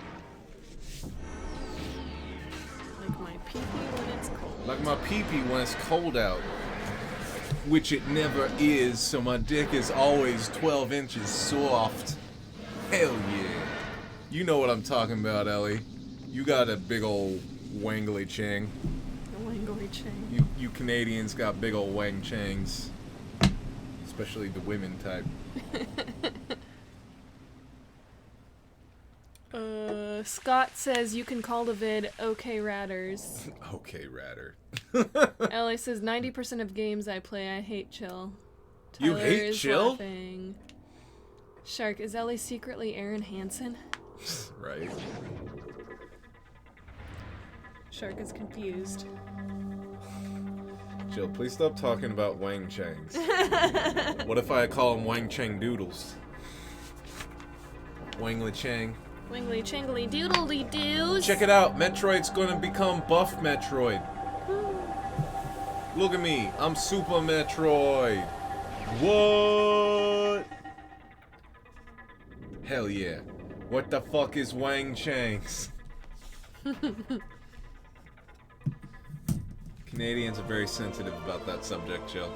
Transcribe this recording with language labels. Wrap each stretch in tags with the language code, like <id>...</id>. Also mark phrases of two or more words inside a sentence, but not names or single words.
<en>Like my pee-pee when it's cold. Like my pee-pee when it's cold out. Which it never is, so my dick is always 12 inches soft. Hell yeah. You know what I'm talking about, Ellie. You got a big old wangly chang. A wangly chang. You Canadians got big old wang changs. Especially the women type. Scott says you can call the vid OK Ratters. Okay, Ratter. Ellie says 90% of games I play I hate chill. You Tyler hate is chill? Laughing. Shark, is Ellie secretly Aaron Hansen? Right. Shark is confused. Jill, please stop talking about Wang Changs. What if I call them Wang Chang Doodles? Wangly Chang. Wingly chingly doodly doos. Check it out, Metroid's gonna become Buff Metroid. Look at me, I'm Super Metroid. What? Hell yeah. What the fuck is Wang Changs? Canadians are very sensitive about that subject, Jill.</en>